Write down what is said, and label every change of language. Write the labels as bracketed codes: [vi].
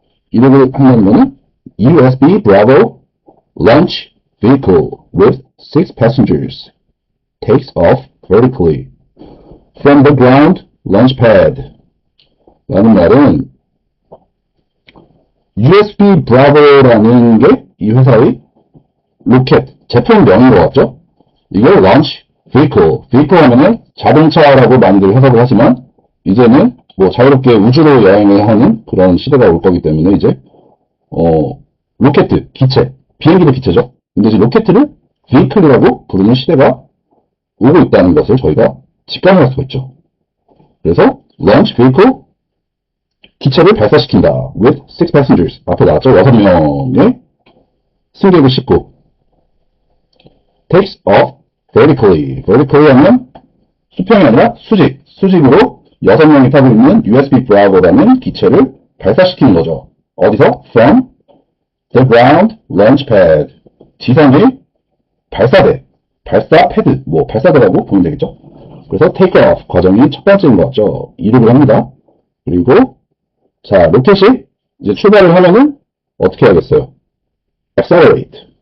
[ko] 이륙을 한다는 거는 [en] USB Bravo launch vehicle with 6 passengers takes off vertically from the ground launch pad. [ko] 라는 말은 USB Bravo라는 게 이 회사의 로켓, 제품명인 것 같죠? 이게 launch vehicle 하면은 자동차라고 많이들 해석을 하지만 이제는 뭐 자유롭게 우주로 여행을 하는 그런 시대가 올 거기 때문에 이제 로켓, 기체, 비행기도 기체죠. 근데 이제 로켓을 vehicle이라고 부르는 시대가 오고 있다는 것을 저희가 직감할 수가 있죠. 그래서 launch vehicle 기체를 발사시킨다. [en] with 6 passengers [ko] 앞에 나왔죠. 6명의 승객을 싣고 [en] takes off vertically [ko] 하면 수평이 아니라 수직으로 6명이 타고 있는 USB Bravo라는 기체를 발사시키는 거죠. 어디서? [en] From the ground launch pad. [ko] 지상의 발사대, 발사 패드, 뭐 발사대라고 보면 되겠죠. 그래서 take off 과정이 첫 번째인 것 같죠. 이륙을 합니다. 그리고 자, 로켓이 이제 출발을 하면은 어떻게 해야겠어요? [en] accelerate.